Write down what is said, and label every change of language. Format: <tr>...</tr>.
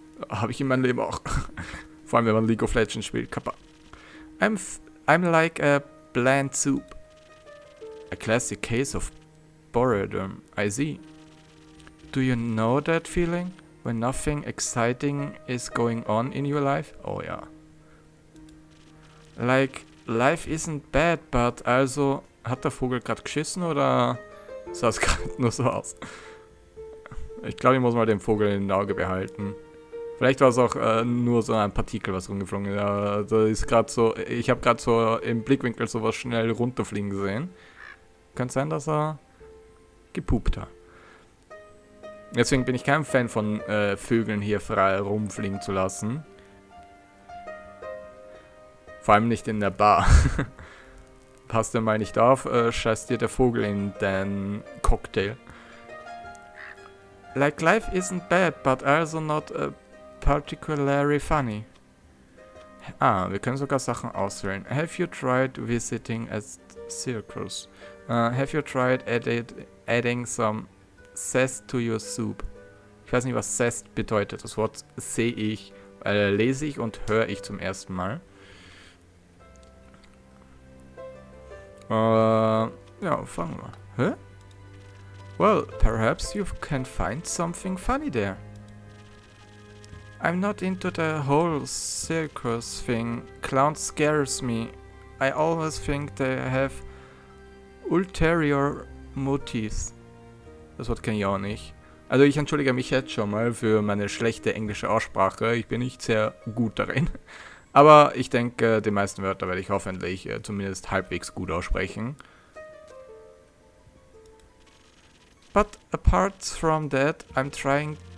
<de>Habe ich in meinem Leben auch. Vor allem, wenn man League of Legends spielt.</de> <en>Kappa. I'm like a bland soup. A classic case of boredom, I see. Do you know that feeling? When nothing exciting is going on in your life?</en> <de>Oh ja.</de> <en>Like, life isn't bad, but also...</en> <de>Hat der Vogel gerade geschissen oder sah es gerade nur so aus? Ich glaube, ich muss mal den Vogel im Auge behalten. Vielleicht war es auch nur so ein Partikel, was rumgeflogen ist. Ja, da ist gerade so... Ich habe gerade so im Blickwinkel sowas schnell runterfliegen gesehen. Könnte sein, dass er gepupt hat. Deswegen bin ich kein Fan von Vögeln hier frei rumfliegen zu lassen. Vor allem nicht in der Bar. Passt du mal nicht auf, scheißt dir der Vogel in dein Cocktail.</de> <en>Like life isn't bad, but also not particularly funny.</en> <de>Wir können sogar Sachen auswählen.</de> <en>Have you tried visiting a circus? Have you tried adding some zest to your soup?</en> <de>Ich weiß nicht, was zest bedeutet. Das Wort lese ich und höre ich zum ersten Mal. Ja, fangen wir. Hä?</de> <en>Well, perhaps you can find something funny there. I'm not into the whole circus thing. Clown scares me. I always think they have ulterior motives.</en> <de>Das Wort kenne ich auch nicht. Also ich entschuldige mich jetzt schon mal für meine schlechte englische Aussprache. Ich bin nicht sehr gut darin. Aber ich denke, die meisten Wörter werde ich hoffentlich zumindest halbwegs gut aussprechen.</de> <en>But apart from that, I'm trying.</en>